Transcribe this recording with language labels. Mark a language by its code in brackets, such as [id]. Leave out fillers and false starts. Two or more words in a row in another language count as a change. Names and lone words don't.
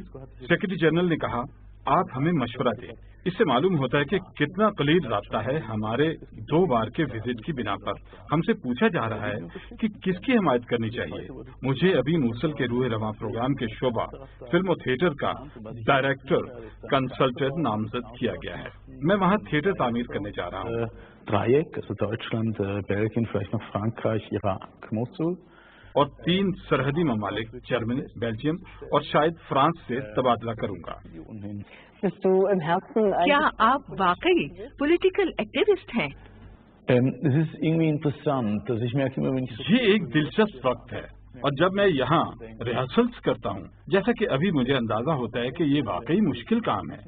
[ur] سیکرٹری جنرل نے کہا آپ ہمیں مشورہ دیں۔ اس سے معلوم ہوتا ہے کہ کتنا قلیل رابطہ ہے ہمارے 2 بار کے وزٹ کی بنا پر. ہم سے پوچھا جا رہا ہے کہ کس کی حمایت کرنی چاہیے. مجھے ابھی موصل کے روح رواں پروگرام کے شعبہ فلم اور تھیٹر کا [en] director consultant [ur] نامزد کیا گیا ہے. میں وہاں تھیٹر تعمیر کرنے جا رہا ہوں. [de] Dreieck, also Deutschland, Belgien, vielleicht noch Frankreich, Irak, Mosul. [ur] اور 3 سرحدی ممالک جرمنی، بیلجیم اور شاید فرانس سے تبادلہ کروں گا. کیا آپ واقعی [en] political activist [ur] ہیں? یہ ایک دلچسپ وقت ہے، اور جب میں یہاں ریہرسلز کرتا ہوں، جیسا کہ ابھی مجھے اندازہ ہوتا ہے کہ یہ واقعی مشکل کام ہے.